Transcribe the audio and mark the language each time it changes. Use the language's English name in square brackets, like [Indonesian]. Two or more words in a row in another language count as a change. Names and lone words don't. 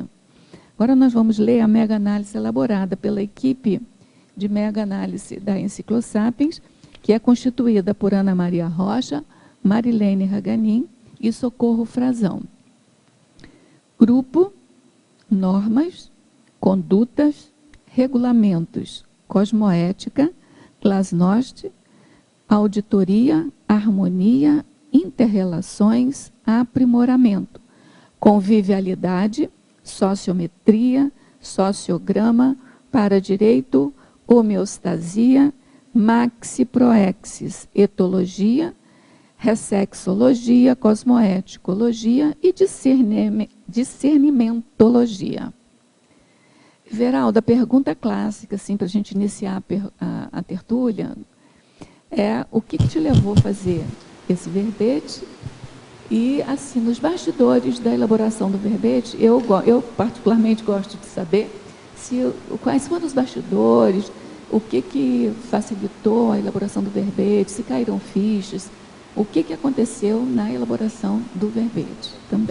[Portuguese] Agora nós vamos ler a mega-análise elaborada pela equipe de mega-análise da Enciclosapiens, que é constituída por Ana Maria Rocha, Marilene Raganin e Socorro Frazão. Grupo, normas, condutas, regulamentos, cosmoética, glasnost, auditoria, harmonia, interrelações, aprimoramento, convivialidade, sociometria, sociograma, paradireito, homeostasia, maxi proexis, etologia, ressexologia, cosmoeticologia e discernimentologia. Veraldo, a pergunta clássica, assim, para a gente iniciar a tertúlia, é o que te levou a fazer esse verbete? E, assim, nos bastidores da elaboração do verbete, eu particularmente gosto de saber quais foram os bastidores, o que facilitou a elaboração do verbete, se caíram fichas, o que aconteceu na elaboração do verbete também.